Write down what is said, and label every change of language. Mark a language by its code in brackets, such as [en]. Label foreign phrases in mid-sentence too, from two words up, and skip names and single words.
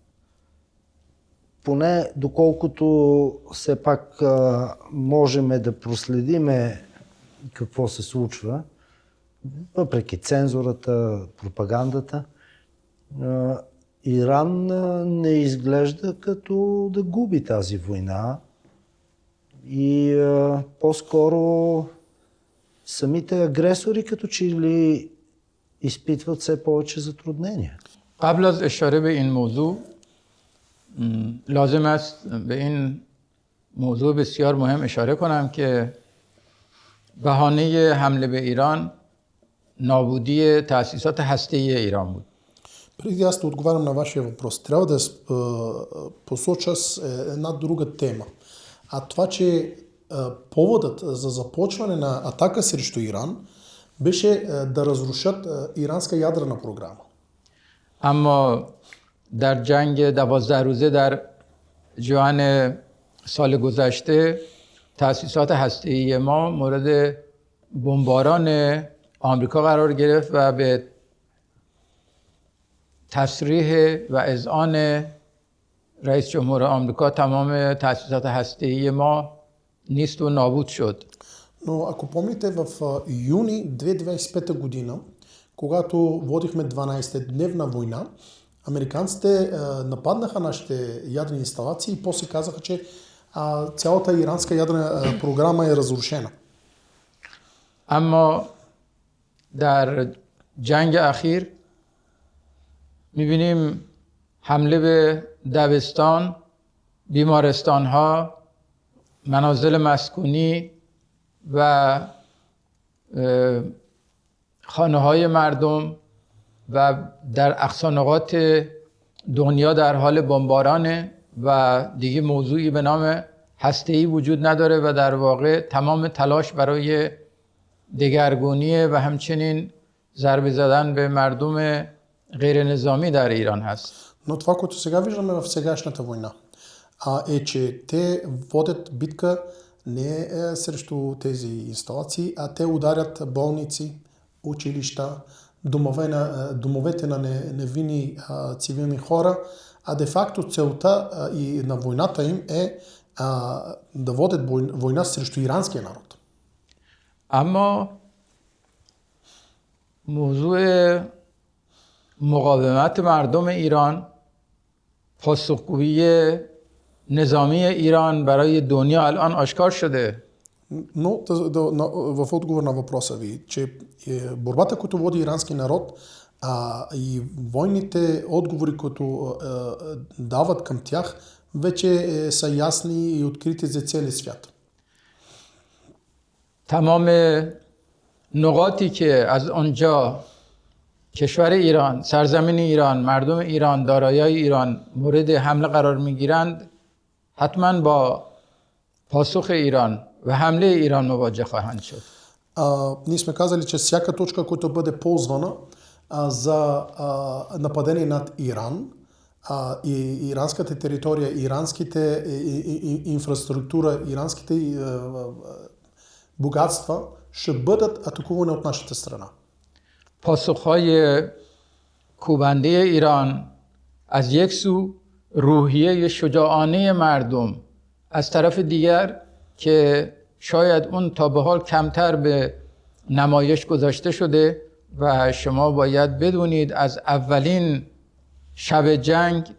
[bg] поне доколкото все пак можем да проследиме какво се случва, въпреки цензурата, пропагандата, Иран не изглежда като да губи тази война и по-скоро самите агресори като че ли изпитват все повече затруднения. [fa] قبل از اشاره به این موضوع لازم است به این موضوع بسیار مهم اشاره کنم که بهانه حمله به ایران نابودی تأسیسات هسته‌ای ایران بود. [bg] Преди аз да отговарям на вашия въпрос, трябва да посоча една друга тема. А това, че поводът за започване на атака срещу Иран беше да разрушат иранска ядрена програма. [fa] اما در جنگ 12 روزه در جوان سال گذشته تأسیسات هسته‌ای ما مورد بمباران آمریکا قرار گرفت و به تصریح و اذعان رئیس جمهور آمریکا تمام تأسیسات هسته‌ای ما نیست و نابود شد. [bg] Но ако помните, в юни 2025 година, когато водихме 12-дневна война, американците нападнаха нашите ядрени инсталации и после казаха, че цялата иранска ядрена програма е разрушена. [fa] اما در جنگ اخیر می‌بینیم حمله به دبستان، بیمارستان‌ها، منازل مسکونی و خانه‌های مردم و در اقصا نقاط دنیا در حال بمبارانه و دیگه موضوعی به نام هسته‌ای وجود نداره و در واقع تمام تلاش برای دگرگونی و همچنین ضربه زدن به مردم غیر نظامی در ایران هست. [bg] Но това, което сега виждаме в сегашната война, е, че те водят битка не срещу тези инсталации, а те ударят болници, училища, домовете на невинни цивилни хора, а де-факто целта и на войната им е да водят война срещу иранския народ. [fa] اما موضوع مقاومت مردم ایران، پاسخگویی نظامی ایران برای دنیا الان آشکار شده. [bg] Но в отговор на въпроса ви, че борбата, която води ирански народ и войните отговори, които дават към тях, вече са ясни и открити за целия свят. [fa] تمام نقاطی که از آنجا کشور ایران، سرزمین ایران، مردم ایران، دارایی‌های ایران مورد حمله قرار می‌گیرند، حتما با پاسخ ایران و حمله ایران مواجه خواهند شد. [bg] Ние сме казали, че всяка точка, която бъде ползвана за нападение над Иран, и иранската територия, иранските инфраструктура, иранските богатства ще бъдат атакувани от нашата страна. [fa] پاسخهای کوبنده ایران از یک سو روحیه شجاعانه مردم، از طرف دیگر که شاید اون تا به حال کمتر به نمایش گذاشته شده و شما باید بدونید از اولین شب جنگ